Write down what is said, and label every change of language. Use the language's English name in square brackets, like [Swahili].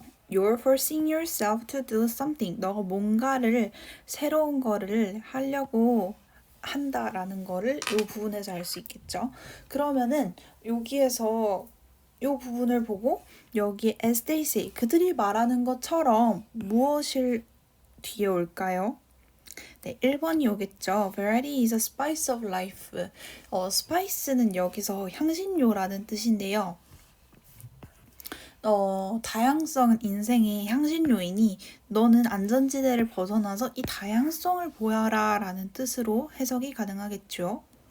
[English] You're forcing yourself to do something. [Korean] 너가 뭔가를 새로운 거를 하려고 한다라는 거를 이 부분에서 알 수 있겠죠. 그러면은 여기에서 이 부분을 보고 여기 [English] as they say [Korean] 그들이 말하는 것처럼 무엇을 뒤에 올까요? 네, 1번이 오겠죠. [English] Variety is a spice of life. [Korean] spice는 여기서 향신료라는 뜻인데요. 다양성은 인생의 향신료이니 너는 안전지대를 벗어나서 이 다양성을 보여라 라는 뜻으로 해석이 가능하겠죠.